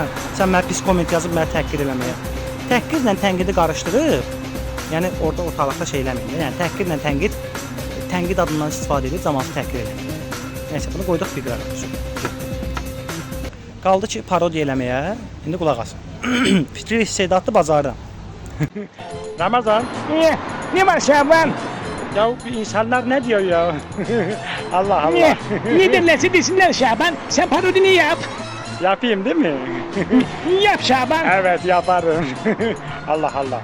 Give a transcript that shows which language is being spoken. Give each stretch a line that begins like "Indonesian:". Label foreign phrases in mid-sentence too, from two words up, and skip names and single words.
Azerbaijani: Sən mənə pis komment yazıb mənə təhqir eləməyə. Təhqirlə tənqidi qarışdırıb, yəni orada ortalıqda şey eləməyin. Yəni təhqirlə tənqid adından istifadə edib zamanı təhqir eləməyin. Nəysə, bunu qoyduq bir qırağa. Qaldı ki, parodiya eləməyə. İndi qulaq asın. Fikri istedadlı bazardan. Ramazan.
Turkish: Ne var Şaban? Ya insanlar ne diyor ya? Allah Allah. Ne derlerse desinler Şaban. Sen parodini yap. Yapayım değil mi? Yap Şaban. Evet yaparım. Allah Allah.